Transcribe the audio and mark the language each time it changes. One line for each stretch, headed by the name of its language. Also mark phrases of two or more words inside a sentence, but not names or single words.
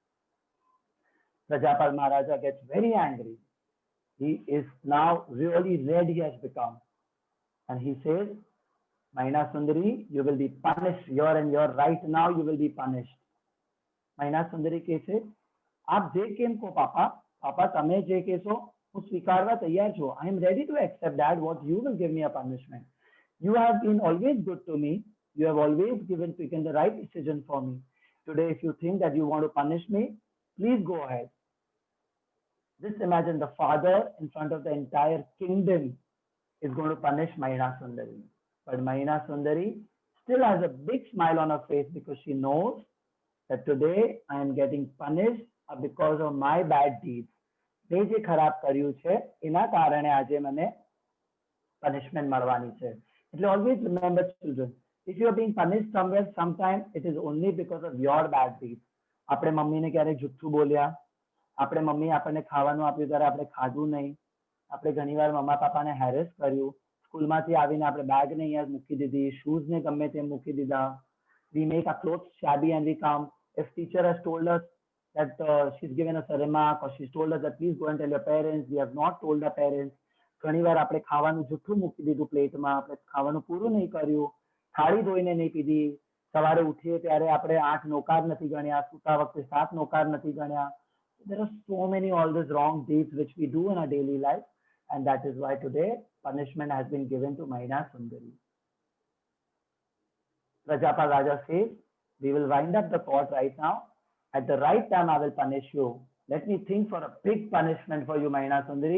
English: Rajapal Maharaja gets very angry. He is now really red he has become. And he says, Mahina Sundari, you will be punished. You're right now, you will be punished. Mahina Sundari says, आप जे केम को पापा पापा
Gujarati: તમે જે કહેશો હું સ્વીકારવા તૈયાર છું.
English: I am ready to accept that what you will give me a punishment. You have been always good to me. You have always taken the right decision for me. Today if you think that you want to punish me, please go ahead. Just imagine the father in front of the entire kingdom is going to punish Mahina Sundari. But Mahina Sundari still has a big smile on her face because she knows that today I am getting punished because of my bad deeds.
Gujarati: મેં જે ખરાબ કર્યું છે એના કારણે આજે મને punishment મળવાની છે. એટલે
English: always remember children, if you are being punished somewhere, sometime it is only because of your bad deeds.
Gujarati: આપણે મમ્મીને ક્યારેક જુઠ્ઠું બોલ્યા, આપણે મમ્મી આપણને ખાવાનું આપ્યું ત્યારે આપણે ખાધું નહીં, આપણે ઘણીવાર મમ્મા પાપાને હેરેસ કર્યું, સ્કૂલમાંથી આવીને આપણે બેગ ને અહીંયા મૂકી દીધી, શૂઝ ને ગમે તેમ મૂકી દીધા.
English: We make our clothes shabby and we come. If teacher has told us that she's given us a remark or she's told us that please go and tell your parents, we have not told our parents.
Gujarati: ઘણીવાર આપણે ખાવાનું જૂઠું મૂકી દીધું પ્લેટમાં, આપણે ખાવાનું પૂરું નહીં કર્યું, થાળી ધોઈને નહીં પીધી, સવારે ઉઠીએ ત્યારે આપણે 8 નોકાર નથી ગણ્યા, સૂતા વખતે 7 નોકાર નથી ગણ્યા.
English: There are so many all these wrong deeds which we do in our daily life, and that is why today punishment has been given to Mahina Sundari. Rajapal Raja says, we will wind up the court right now. At the right time, I will punish you. Let me think for a big punishment for you, Mahina Sundari.